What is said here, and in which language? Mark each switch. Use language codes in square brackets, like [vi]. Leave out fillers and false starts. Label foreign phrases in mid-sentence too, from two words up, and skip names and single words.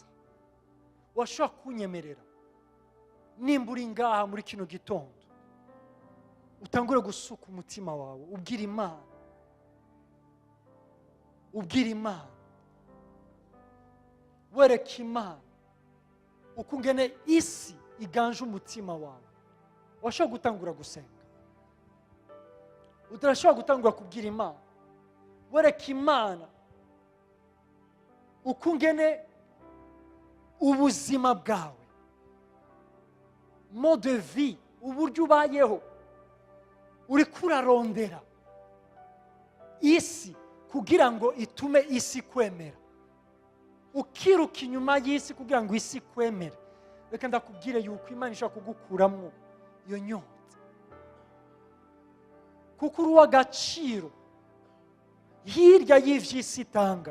[rn] Washobora kunyemerera nimba uri ngaha muri kino gitondo, utangure gusuka umutima wawe, ubwira Imana, wereka Imana uko ungene isi iganje umutima wawe. Washobora gutangura gusenga, utarashobora gutangura kubwira Imana, wereka Imana uko ungene ubuzima bwawe, [fr] mode de vie, [rn] uburyo ubayeho, uri kurarondera isi kugira ngo itume isi kwemera, ukiruka inyuma y'isi kugira ngo isi kwemere. Reka ndakubwire yuko Imana ishaka kugukuramo iyo nyota, kuko uri uw'agaciro hirya y'ivy'isi itanga.